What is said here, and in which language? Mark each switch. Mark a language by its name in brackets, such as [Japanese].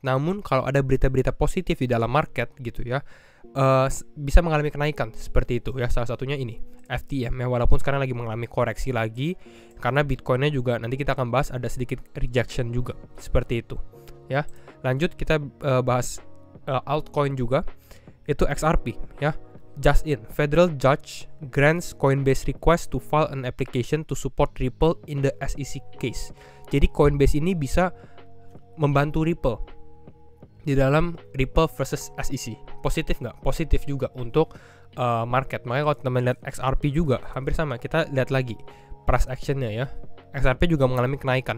[Indonesian] Namun kalau ada berita-berita positif di dalam market gitu ya, bisa mengalami kenaikan seperti itu ya. Salah satunya ini FTM ya, walaupun sekarang lagi mengalami koreksi lagi karena Bitcoinnya juga nanti kita akan bahas ada sedikit rejection juga seperti itu ya. Lanjut kita bahas altcoin juga, itu XRP ya. [English] Just in, Federal Judge grants Coinbase request to file an application to support Ripple in the SEC case. [Indonesian] Jadi Coinbase ini bisa membantu Ripple di dalam Ripple versus SEC. Positif nggak? Positif juga untuk market. Makanya kalau teman lihat XRP juga hampir sama. Kita lihat lagi price actionnya ya. XRP juga mengalami kenaikan.